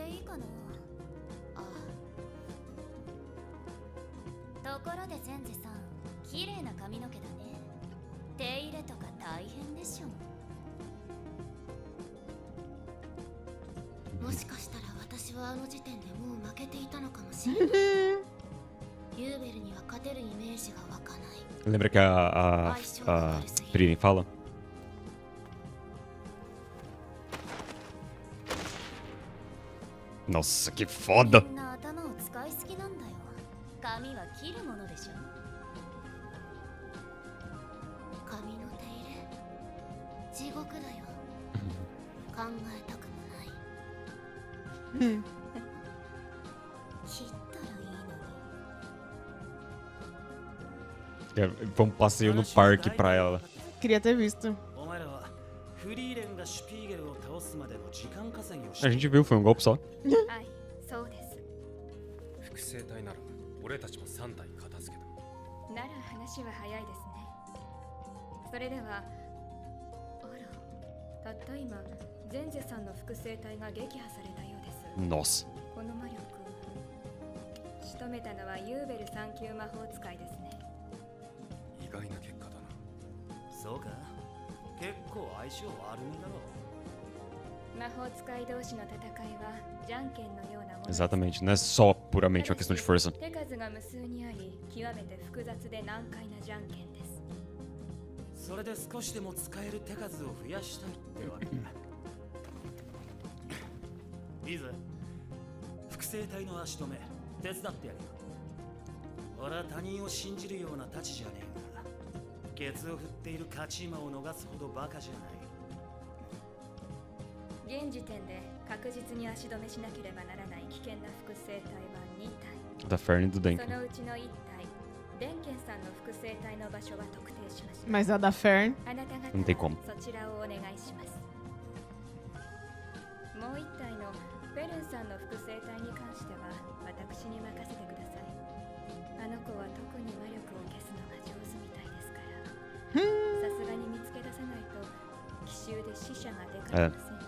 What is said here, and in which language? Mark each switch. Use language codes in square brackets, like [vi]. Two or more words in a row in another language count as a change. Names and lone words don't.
[ja] ところでゼンゼさん、綺麗な髪の毛だね。手入れとか大変でしょ。もしかしたら私はあの時点でもう負けていたのかもしれない。ユーベルには勝てるイメージが湧かない。 [pt] Lembra que a Frieren fala? Nossa, que foda! [ja] みんな頭を使いすぎなんだよ。髪は切るものでしょ。髪の手入れ、地獄だよ。考えたくもない。切ったらいいのに。 [pt] Foi um passeio no parque pra ela. Queria ter visto. A gente viu, foi um golpe só. [ja] はい、そうです。複製体なら俺たちも3体片付けた。なら話は早いですね。それでは、あら、たった今、ゼンゼさんの複製体が撃破されたようです。 [pt] Nossa. [ja] この魔力、 し止めたのはユーベル3級魔法使いですね。意外な結果だな。そうか、結構相性悪めだろ。魔法使い同士の戦いはじゃんけんのようなものです。 [pt] Exatamente, não é só puramente uma questão de força. [ja] 手数が無数にあり、極めて複雑で難解なじゃんけんです。それで少しでも使える手数を増やしたいってわけだ。いいぜ、複製体の足止め手伝ってやるよ。俺は他人を信じるような太刀じゃねえが、ケツを振っている勝ち馬を逃すほどバカじゃない。現時点で確実に足止めしなければならない危険な複製体は2体。 [pt] Da Fern e do [ja] そ [pt] Denken. [ja] のうちの1体、デンケンさんの複製体の場所は特定しました。 [pt] Mas a da Fern. [ja] あなた方 [pt] Não tem como. [ja] そちらをお願いします。もう1体のフェルンさんの複製体に関しては私に任せてください。あの子は特に魔力を消すのが上手みたいですから。さすがに見つけ出さないと奇襲で死者が出かねません。